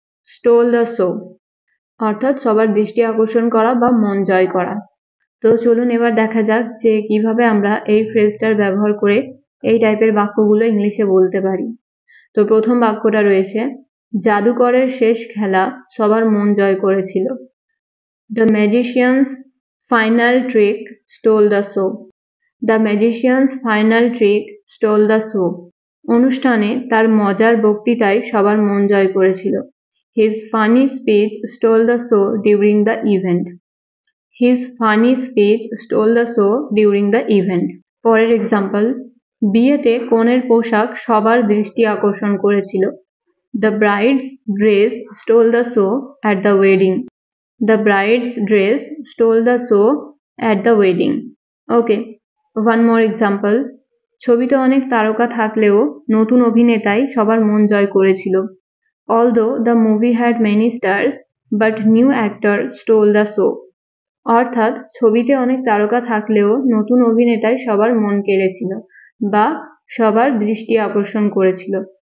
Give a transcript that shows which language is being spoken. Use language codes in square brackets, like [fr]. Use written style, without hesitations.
[bn] Stole the show অর্থাৎ সবার দৃষ্টি আকর্ষণ করা বা মন জয় করা। তো চলুন এবার দেখা যাক যে কিভাবে আমরা এই ফ্রেজটার ব্যবহার করে এই টাইপের বাক্যগুলো ইংলিশে বলতে পারি। তো প্রথম বাক্যটা রয়েছে, জাদুকরের শেষ খেলা সবার মন জয় করেছিল। [en] The magician's final trick stole the show. The magician's final trick stole the show. [bn] অনুষ্ঠানে তার মজার বক্তৃতায় সবার মন জয় করেছিল। [en] His funny speech stole the show during the event. His funny speech stole the show during the event. [bn] পরের example, বিয়েতে কনের পোশাক সবার দৃষ্টি আকর্ষণ করেছিল। [en] The bride's dress stole the show at the wedding. The bride's dress stole the show at the wedding. Okay, one more example. [bn] ছবিতে অনেক তারকা থাকলেও নতুন অভিনেতাই সবার মন জয় করেছিল। [en] Although the movie had many stars, but new actor stole the show. [bn] অর্থাৎ ছবিতে অনেক তারকা থাকলেও নতুন অভিনেতাই সবার মন কেড়েছিল বা সবার দৃষ্টি আকর্ষণ করেছিল।